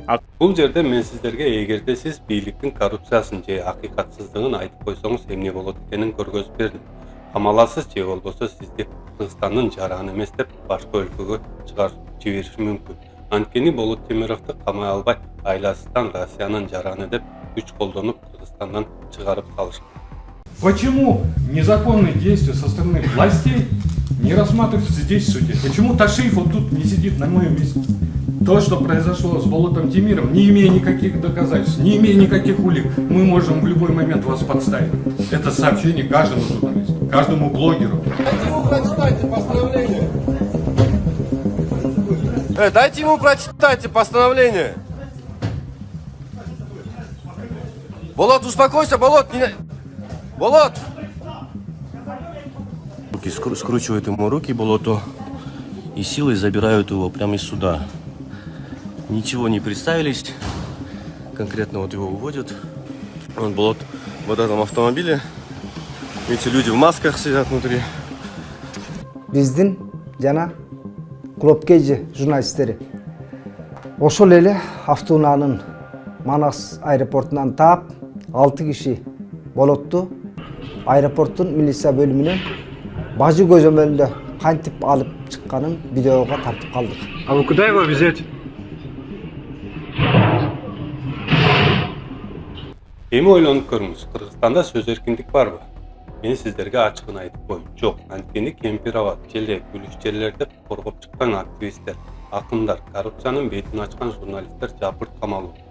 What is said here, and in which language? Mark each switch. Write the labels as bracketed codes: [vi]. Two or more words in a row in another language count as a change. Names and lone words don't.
[ky] Бул жерде мен сиздерге эгерде сиз бийликтин коррупциясын же акыйкатсыздыгын айтып койсоңуз эмне болот экенин көргөзүп бердим. Камаласыз же болбосо сизди Кыргызстандын жараны эмес деп башка өлкөгө чыгарып жибериши мүмкүн. Анткени Болот Темировду камай албай, айласынан Россиянын жараны деп күч колдонуп Кыргызстандан чыгарып салышкан. [ru] Почему незаконные действия со стороны властей не рассматриваются здесь в суде? Почему Ташиев вот тут не сидит на моем месте? То, что произошло с Болотом Темировым, не имея никаких доказательств, не имея никаких улик, мы можем в любой момент вас подставить. Это сообщение каждому журналисту, каждому блогеру. Дайте ему прочитать постановление. Болот, успокойся, Болот! Болот! Скручивают ему руки Болоту и силой забирают его прямо из суда. Ничего не представились. Конкретно вот его уводят. Вон Болот в этом автомобиле. Эти люди в масках сидят внутри. [ky] Биздин жана Клопкеji журналисттери ошол эле автоунаанын Манас аэропортунан таап 6 киши Болотту аэропорттун милиция бөлүмүнөн бажы көзөмөлүндө кантип алып чыкканын видеого тартып калдык. [ru] А вы куда его везете? [ky] Эми ойлонуп көрүңүз, Кыргызстанда сөз эркиндик барбы? Мен сиздерге ачыгын айтып коеюн. Жок, анткени Кемпирабад, Желек, Күлүш жерлерде коргоп чыккан активисттер, акындар, коррупциянын бетин ачкан журналисттер жапырт камалуу.